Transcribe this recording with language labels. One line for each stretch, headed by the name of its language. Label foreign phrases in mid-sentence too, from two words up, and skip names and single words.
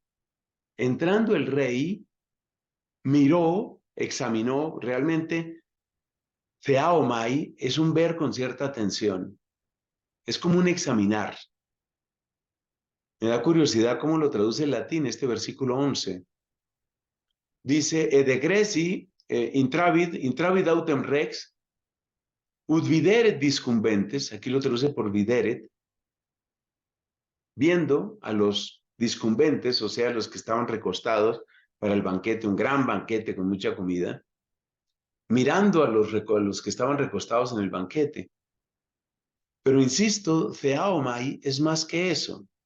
Spanish: Entrando el rey, miró, examinó, realmente, theaomai es un ver con cierta atención. Es como un examinar. Me da curiosidad cómo lo traduce el latín este versículo 11.
Latin: Dice, de Greci, intravid autem rex, ut videret discumbentes,
Spanish: aquí lo traduce por videret, viendo a los discumbentes, o sea, los que estaban recostados para el banquete, un gran banquete con mucha comida, mirando a los que estaban recostados en el banquete. Pero insisto, theaomai es más que eso.